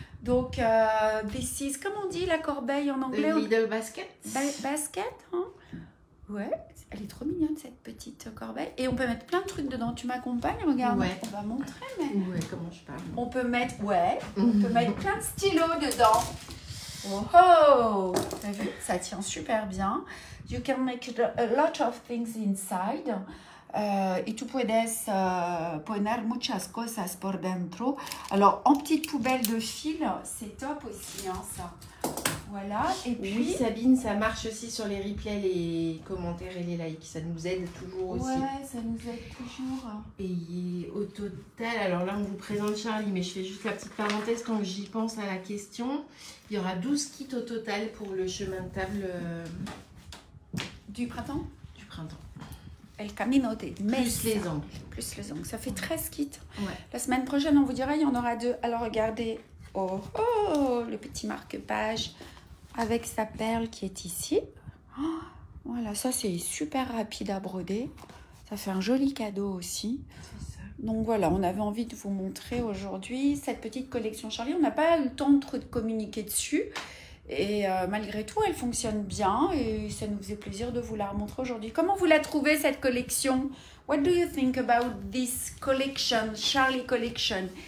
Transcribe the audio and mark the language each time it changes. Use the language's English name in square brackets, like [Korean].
[French] Donc, [English] this is, [French] comment on dit la corbeille en anglais? [English] Little basket. [French] Basket, hein? Ouais, elle est trop mignonne cette petite corbeille. Et on peut mettre plein de trucs dedans. Tu m'accompagnes? Regarde, ouais. On va montrer. Mais... Ouais, comment je parle? On peut mettre, on peut mettre plein de stylos dedans. Oh, t'as vu? Ça tient super bien. [English] You can make a lot of things inside. [Spanish] Y tú puedes poner muchas cosas por dentro. [French] Alors, en petite poubelle de fil, c'est top aussi, hein, ça. Voilà, et puis... Oui, Sabine, ça marche aussi sur les replays, les commentaires et les likes. Ça nous aide toujours aussi. Ouais, ça nous aide toujours. Et au total, alors là, on vous présente Charlie, mais je fais juste la petite parenthèse quand j'y pense à la question. Il y aura 12 kits au total pour le chemin de table du printemps. Du printemps. [Spanish] El camino de mesa. [French] Plus les angles. Plus les angles. Ça fait 13 kits. Ouais. La semaine prochaine, on vous dira, il y en aura 2. Alors, regardez. Oh, le petit marque-page avec sa perle qui est ici. Oh, voilà, ça, c'est super rapide à broder. Ça fait un joli cadeau aussi. C'est ça. Donc, voilà, on avait envie de vous montrer aujourd'hui cette petite collection Charlie. On n'a pas eu le temps de trop de communiquer dessus. Et malgré tout, elle fonctionne bien et ça nous faisait plaisir de vous la remontrer aujourd'hui. Comment vous la trouvez, cette collection? [English] What do you think about this collection, Charlie collection?